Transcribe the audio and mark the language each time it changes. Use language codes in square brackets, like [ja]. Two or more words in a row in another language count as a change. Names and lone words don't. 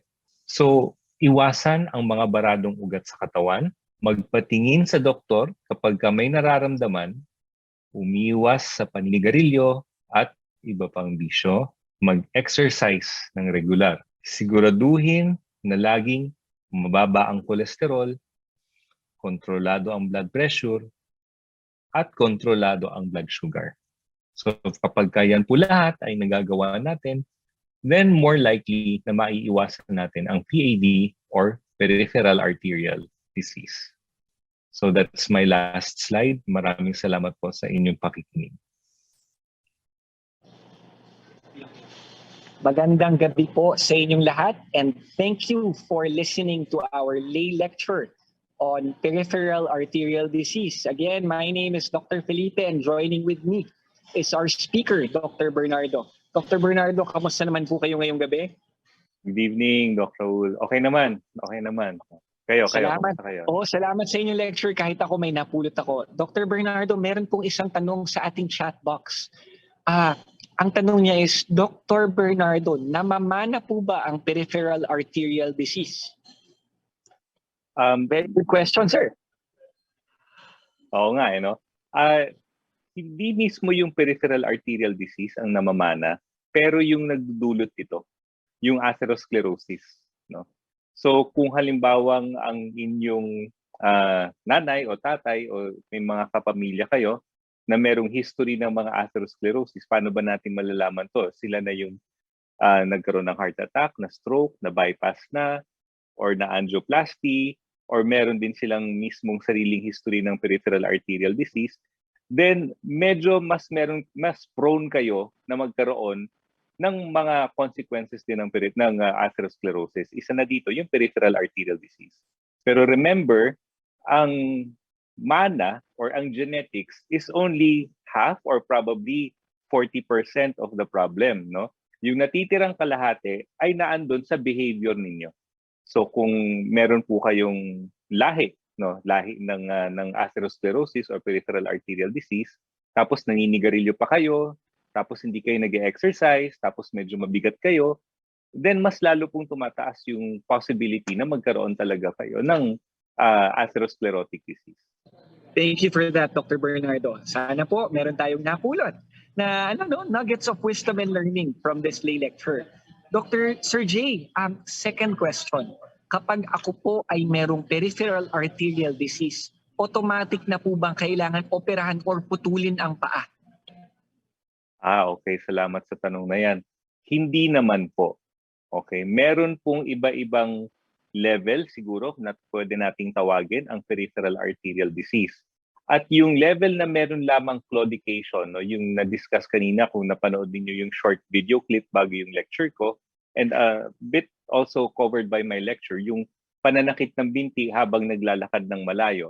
[tl] So, iwasan ang mga baradong ugat sa katawan, magpatingin sa doktor kapag may nararamdaman, umiwas sa paninigarilyo at iba pang bisyo, mag-exercise ng regular. Siguraduhin na laging mababa ang kolesterol, kontrolado ang [en] blood pressure, [tl] at kontrolado ang [en] blood sugar. [tl] So kapag yan po lahat ay nagagawa natin, [en] then more likely [tl] na maiiwasan natin ang [en] PAD or peripheral arterial disease. So that's my last slide. [tl] Maraming salamat po sa inyong pakikinig. Magandang gabi po sa inyong lahat [en] and thank you for listening to our lay lecture on peripheral arterial disease. Again, my name is Dr. Felipe and joining with me is our speaker, Dr. Bernardo. Dr. [tl] Bernardo, kamusta naman po kayo ngayong gabi? [en] Good evening, Dr. Raul. Okay [tl] naman. Kayo, Salamat. kamusta kayo? Oo, salamat sa inyong lecture kahit ako may napulot ako. Dr. Bernardo, meron pong isang tanong sa ating chat box. Ang tanong niya is, Dr. Bernardo, namamana po ba ang [en] peripheral arterial disease? Very good question, sir. [tl] Oo nga, no? Hindi mismo yung [en] peripheral arterial disease [tl] ang namamana, pero yung nagdudulot ito, yung atherosclerosis, no? So kung halimbawang ang inyong nanay o tatay o may mga kapamilya kayo na merong history ng mga atherosclerosis, paano ba natin malalaman to? Sila na yung nagkaroon ng [en] heart attack, [tl] na stroke, na bypass na, or na angioplasty, or meron din silang mismong sariling history ng [en] peripheral arterial disease, [tl] then medyo mas prone kayo na magkaroon ng mga consequences din ng atherosclerosis. Isa na dito yung [en] peripheral arterial disease. Pero remember, [tl] ang mana [en] or ang genetics is only half or probably 40% of the problem, no? [tl] Yung natitirang kalahati ay naandun sa behavior ninyo. So kung meron po kayong lahi, no, lahi ng atherosclerosis or [en] peripheral arterial disease, [tl] tapos naninigarilyo pa kayo, tapos hindi kayo nag-exercise, tapos medyo mabigat kayo, then mas lalo pong tumataas yung possibility na magkaroon talaga kayo ng [en] atherosclerotic disease. Thank you for that, Dr. Bernardo. [tl] Sana po meron tayong napulot na [en] nuggets of wisdom and learning from this lay lecture. Dr. Sir J, second question. [tl] Kapag ako po ay merong peripheral arterial disease, automatic na po bang kailangan operahan or putulin ang paa? Okay. Salamat sa tanong na yan. Hindi naman po. Okay. Meron pong iba-ibang level siguro na pwede nating tawagin ang [en] peripheral arterial disease. [tl] At yung level na meron lamang claudication, no, yung na-discuss kanina kung napanood niyo yung [en] short video clip [tl] bago yung lecture ko, [en] and a bit also covered by my lecture, [tl] yung pananakit ng binti habang naglalakad ng malayo.